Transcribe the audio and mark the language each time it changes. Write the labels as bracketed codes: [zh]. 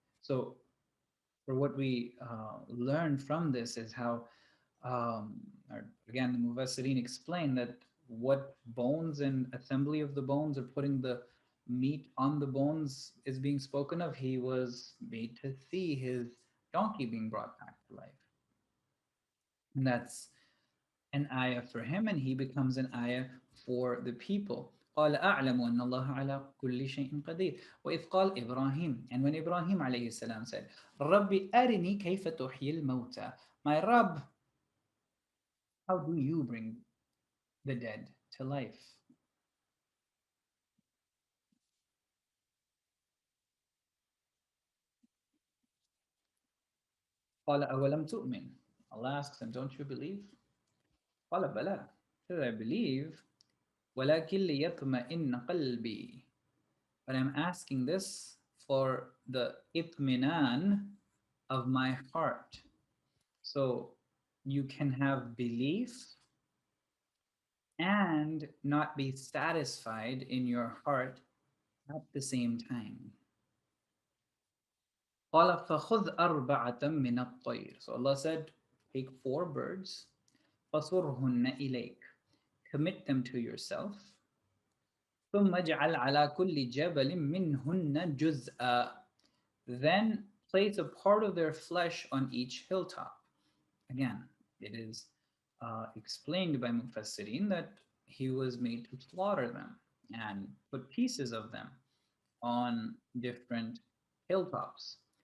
[en] So for what we learn from this is how, or again, the Mufassirin explain that what bones and assembly of the bones or putting the meat on the bones is being spoken of. He was made to see his donkey being brought back to life. And that's an ayah for him, and he becomes an ayah for the people. [ar] قال أعلم أن الله على كل شيء قدير وإذ قال إبراهيم. [en] And when Ibrahim [ar] عليه السلام [en] said [ar] ربي أرني كيف تحيي الموتى. [en] My Rabb, how do you bring the dead to life? [ar] قال أولم تؤمن. [en] Allah asks him, don't you believe? [ar] قال بلى. [en] He said, I believe. [ar] ولكن ليطمئن قلبي. [en] But I'm asking this for the itminan of my heart. So you can have belief and not be satisfied in your heart at the same time. [ar] قال فخذ أربعة من الطير. [en] So Allah said, take 4 birds. [ar] فصرهن إليك. [en] Commit them to yourself. [ar] ثم اجعل على كل جبل منهن جزءا. [en] Then place a part of their flesh on each hilltop. Again, it is explained by Mufassirin that he was made to slaughter them and put pieces of them on different hilltops.